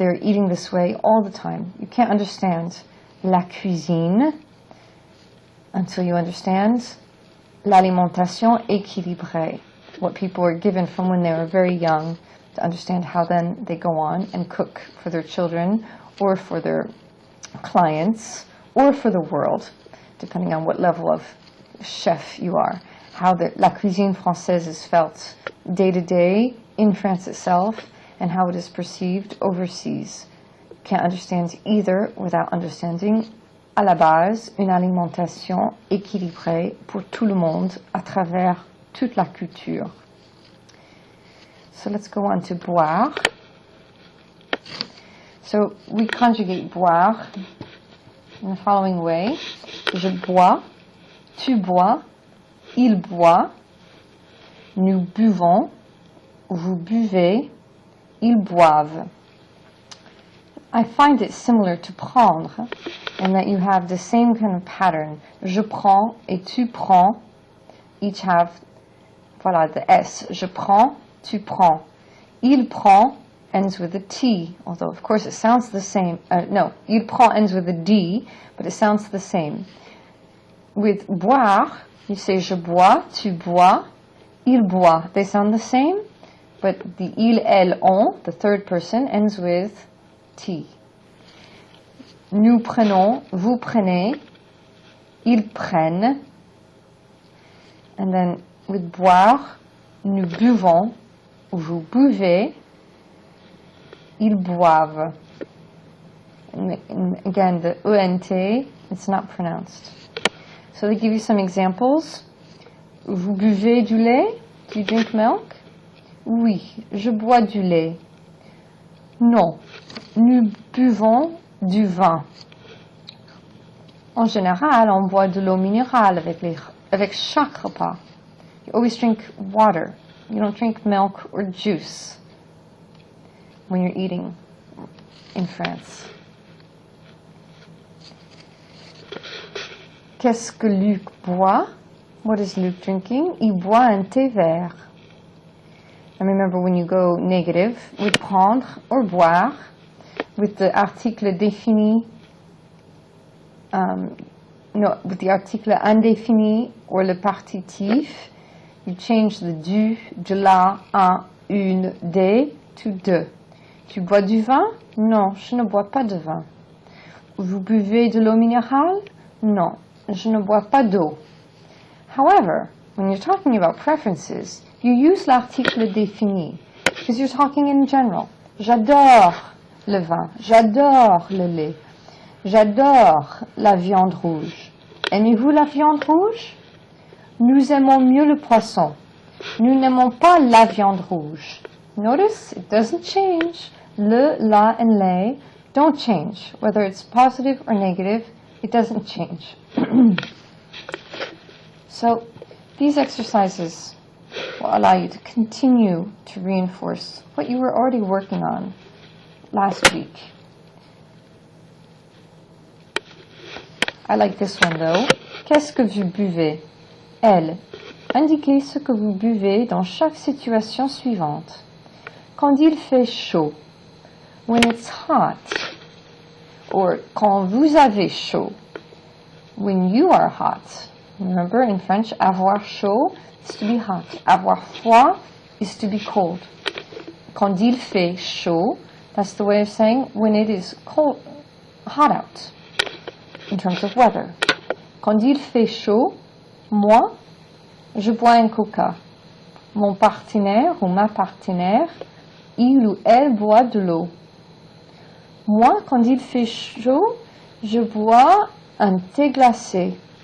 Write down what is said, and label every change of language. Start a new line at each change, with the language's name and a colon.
English: They're eating this way all the time. You can't understand la cuisine until you understand
French: l'alimentation équilibrée,
English: what people are given from when they were very young, to understand how then they go on and cook for their children or for their clients or for the world, depending on what level of chef you are. How
French: la cuisine française
English: is felt day to day in France itself, and how it is perceived overseas. Can't understand either without understanding,
French: à la base, une alimentation équilibrée pour tout le monde à travers toute la culture.
English: So let's go on to boire. So we conjugate boire in the following way.
French: Je bois, tu bois, il boit, nous buvons, vous buvez, ils boivent.
English: I find it similar to prendre in that you have the same kind of pattern.
French: Je prends et tu prends
English: each have, voilà, the S.
French: Je prends, tu prends. Il prend
English: ends with a T, although of course it sounds the same. No,
French: il prend
English: ends with a D, but it sounds the same. With boire, you say
French: je bois, tu bois, il boit.
English: They sound the same, but the il, elle, on, the third person, ends with T.
French: Nous prenons, vous prenez, ils prennent.
English: And then with
French: boire, nous buvons, vous buvez, ils boivent.
English: And again, the ENT, it's not pronounced. So they give you some examples.
French: Vous buvez du lait?
English: Do you drink milk?
French: Oui, je bois du lait. Non, nous buvons du vin. En général, on boit de l'eau minérale avec chaque repas.
English: You always drink water. You don't drink milk or juice when you're eating in France.
French: Qu'est-ce que Luc boit?
English: What is Luc drinking?
French: Il boit un thé vert.
English: And remember, when you go negative with prendre or boire, with the article défini, with the article indéfini or le partitif, you change the du, de la, un, une, des to de.
French: Tu bois du vin? Non, je ne bois pas de vin. Vous buvez de l'eau minérale? Non, je ne bois pas d'eau.
English: However, when you're talking about preferences, you use l'article défini because you're talking in general.
French: J'adore le vin. J'adore le lait. J'adore la viande rouge. Aimez-vous la viande rouge? Nous aimons mieux le poisson. Nous n'aimons pas la viande rouge.
English: Notice it doesn't change. Le, la, and les don't change. Whether it's positive or negative, it doesn't change. So these exercises will allow you to continue to reinforce what you were already working on last week. I like this one though.
French: Qu'est-ce que vous buvez? Elle. Indiquez ce que vous buvez dans chaque situation suivante. Quand il fait chaud.
English: When it's hot.
French: Or quand vous avez chaud.
English: When you are hot. Remember in French, avoir chaud is to be hot. Avoir froid is to be cold.
French: Quand il fait chaud,
English: that's the way of saying when it is cold, hot out, in terms of weather.
French: Quand il fait chaud, moi, je bois un coca. Mon partenaire ou ma partenaire, il ou elle boit de l'eau. Moi, quand il fait chaud, je bois un thé glacé.